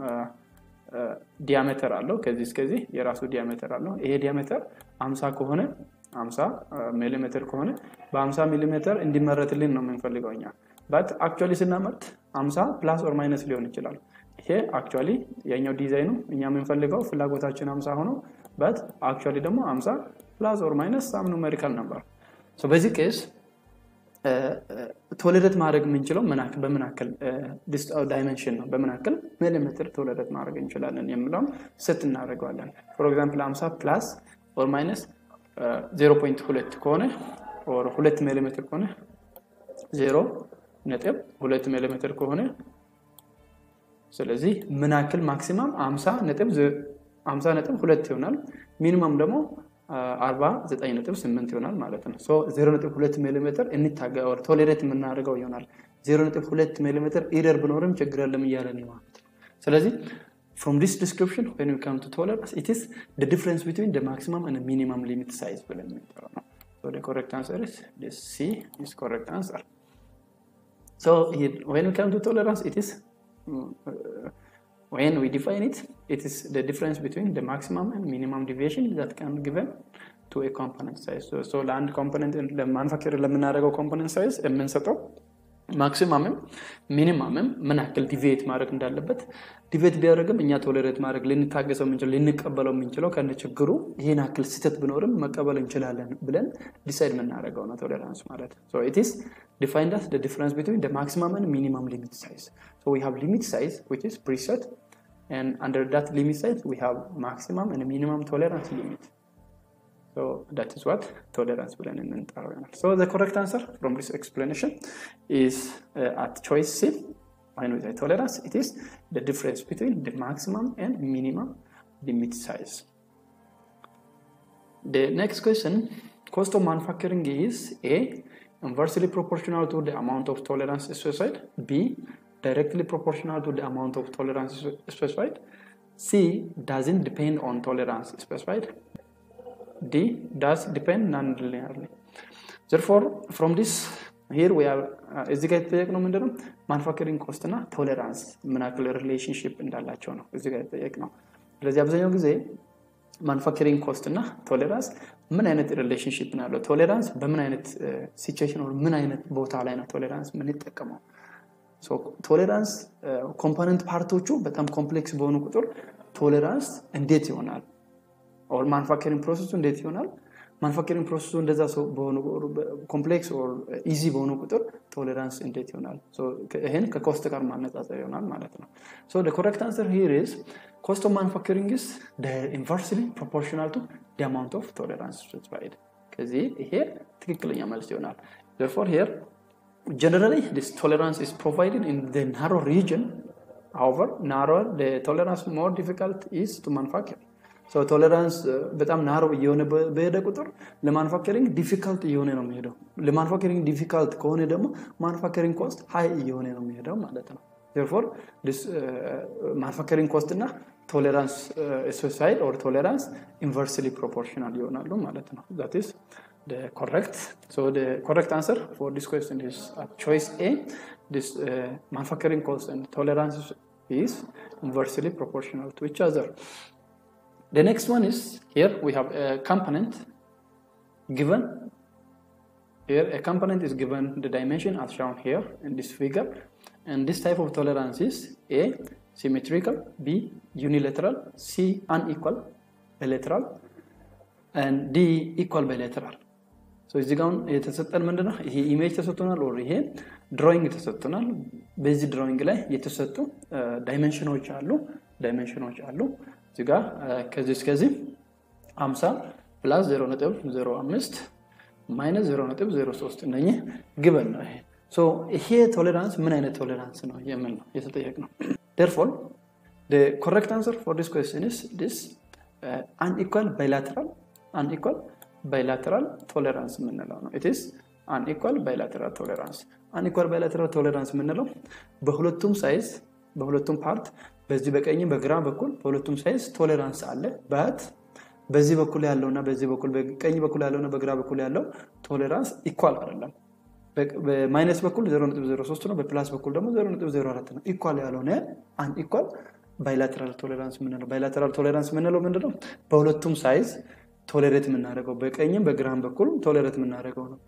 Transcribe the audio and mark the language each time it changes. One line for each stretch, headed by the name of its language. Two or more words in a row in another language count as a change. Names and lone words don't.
Amharic: ዲያሜትር አለው ከዚህ እስከዚህ የራሱ ዲያሜትር አለው ይሄ ዲያሜትር 50 ከሆነ 50 ሚሊ ሜትር ከሆነ በ50 ሚሊ ሜትር እንዲመረትልን ነው የምንፈልገውኛ
English: but actually
Amharic: ስናመርት 50
English: plus or minus
Amharic: ሊሆን ይችላል ይሄ actually የኛው ዲዛይኑ እኛ የምንፈልገው ፍላጎታችን 50 ሆኖ
English: but actually
Amharic: ደግሞ 50
English: plus or minus some numerical number so
Amharic: በዚህ ኬስ ቶለሬት ማድረግ የምንችለው በመናከል
English: this dimension
Amharic: ነው በመናከል ሚሊሜትር ቶለሬት ማድረግ እንችላለን የሚለው ሴት እናደርጋለን
English: for example
Amharic: 50
English: plus or minus
Amharic: 0.2 ከሆነ or 2 ሚሊሜትር ከሆነ 0.2 ሚሊሜትር ከሆነ ስለዚህ ምናክል ማክሲመም 50.2 ይሆናል ሚኒመም ደግሞ 49.8 ይሆናል ማለት ነው ሶ 0.2 ሚሊሜትር እንታገው ቶለሬት የምናደርገው ይሆናል 0.2 ሚሊሜትር ኢረር ቢኖርም ችግር የለም ይያለን ማለት ነው ስለዚህ
English: from this description when we come to tolerance it is the difference between the maximum and the minimum limit size
Amharic: ብለን እንጠራው ነው
English: so the correct answer is this C is correct answer so when we come to tolerance it is when we define it it is the difference between the maximum and minimum deviation that can given to a component size so land component the manufacturer ለምናደርገው component size የምንሰጠው maximum
Amharic: minimum ምን ያክል ዲቪዬት ማድረግ እንዳለበት ዲቪዬት ቢያደርግም እኛ ቶለሬት ማድረግ ልንታገሰው የምንችለው ልንቀበለው የምንችለው ከነ ችግሩ ይሄን ያክል ስህተት ቢኖርም መቀበል እንችላለን ብለን ዲሳይድ የምናደርገው ነው ቶለራንስ ማለት
English: so it is defined as the difference between the maximum and minimum limit size so we have limit size which is preset and under that limit size we have maximum and minimum tolerance limit so that is what tolerance
Amharic: ብለን እንጠራው
English: so the correct answer from this explanation is at choice C when we say tolerance it is the difference between the maximum and minimum limit size the next question cost of manufacturing is A inversely proportional to the amount of tolerance specified b directly proportional to the amount of tolerance specified C doesn't depend on tolerance specified D does depend non-linearly therefore from this here we are
Amharic: እዚህ ጋር የተጠየቅነው ምንድነው
English: manufacturing cost እና tolerance
Amharic: ምን ያክል ሪሌሽንሺፕ እንዳላቸው ነው እዚህ ጋር የተጠየቅነው ስለዚህ አብዛኛው ጊዜ
English: manufacturing cost
Amharic: እና tolerance ምን አይነት ሪሌሽንሺፕ ነው ያለው tolerance በምን አይነት ሲቹዌሽን or ምን አይነት ቦታ ላይ ነው tolerance ምን ይጠቀመው so tolerance ኮምፖነንት ፓርቶቹ በጣም ኮምፕሌክስ በሆኑ ቁጥር tolerance እንዴት ይሆናል or
English: manufacturing process
Amharic: እንዴት ይሆናል
English: manufacturing process
Amharic: እንደዛ ሰው በሆነ ኮምፕሌክስ or easy በሆነ ቁጥር tolerance እንዴት ይሆናል so ይሄን ከኮስት ጋር ማነጻጸር ይሆናል ማለት ነው
English: so the correct answer here is cost of manufacturing is the inversely proportional to the amount of tolerance specified
Amharic: ከዚህ ይሄ ትክክለኛ መልስ ይሆናል
English: therefore here generally this tolerance is provided in the narrow region however narrower the tolerance more difficult is to manufacture so
Amharic: tolerance በጣም ናሮ የሆነ በሄደ ቁጥር ለማኑፋክቸሪንግ ዲፊካልት የሆነ ነው የሚሄደው ለማኑፋክቸሪንግ ዲፊካልት ከሆነ ደግሞ ማኑፋክቸሪንግ ኮስት ሃይ የሆነ ነው የሚሄደው ማለት ነው
English: therefore this manufacturing cost እና tolerance specified or tolerance inversely proportional
Amharic: ይሆናሉ ማለት ነው
English: that is the correct so the correct answer for this question is choice A this manufacturing cost and tolerance is inversely proportional to each other the next one is here we have a component given here a component is given the dimension as shown here in this figure and this type of tolerance is A symmetrical B unilateral C unequal bilateral and D equal bilateral ሶ እዚህ ጋር የተሰጠን ምንድነው
Amharic: ይሄ ኢሜጅ ተሰጥቶናል ኦር ይሄ ድሮይንግ ተሰጥቶናል በዚህ ድሮይንግ ላይ የተሰጡ ዳይሜንሽኖች አሉ እዚህ ጋር ከዚህ እስከዚህ 50 + 0.05 minus 0.03 እነኚህ ግበን ነው ይሄ ሶ ይሄ ቶለራንስ ምን አይነት ቶለራንስ ነው የምን ነው የተጠየቅነው
English: therefore the correct answer for this question is this unequal bilateral tolerance
Amharic: ምንለው ነው
English: it is unequal bilateral tolerance
Amharic: ምንለው በሁለቱም ሳይዝ በሁለቱም ፓርት በዚህ በቀኝ በግራ በኩል በሁለቱም ሳይዝ ቶለራንስ አለ but በዚህ በኩል ያለውና በዚህ በኩል በቀኝ በኩል ያለውና በግራ በኩል ያለው
English: tolerance equal
Amharic: አይደለም በማይነስ በኩል 0.03 ነው በፕላስ በኩል ደግሞ 0.04 ነው ኢኳል ያልሆነ
English: unequal bilateral tolerance
Amharic: ምንለው ምንድነው በሁለቱም ሳይዝ ቶለሬት ምናደርገው በቀኝም በግራም በኩል ቶለሬት ምናደርገው ነው